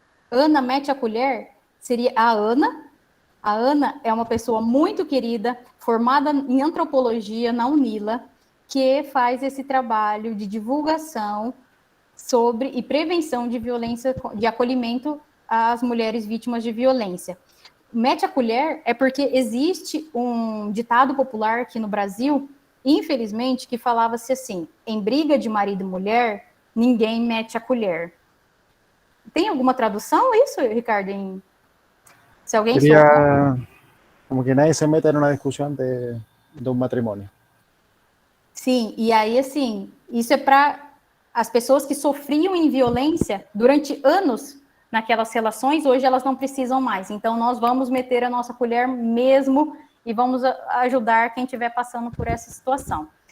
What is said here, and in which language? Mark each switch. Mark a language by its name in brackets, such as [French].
[Portuguese] Ana Mete a Colher seria a Ana. A Ana é uma pessoa muito querida, formada em antropologia na Unila, que faz esse trabalho de divulgação sobre e prevenção de violência, de acolhimento às mulheres vítimas de violência. Mete a colher é porque existe um ditado popular aqui no Brasil, infelizmente, que falava-se assim: em briga de marido e mulher, ninguém mete a colher. Tem alguma tradução isso, Ricardo? Se alguém [Spanish] Seria como que nadie se meta en una discusión de un matrimonio. [Portuguese] Sim, e aí, assim, isso é para as pessoas que sofriam em violência durante anos naquelas relações, hoje elas não precisam mais. Então, nós vamos meter a nossa colher mesmo e vamos ajudar quem estiver passando por essa situação.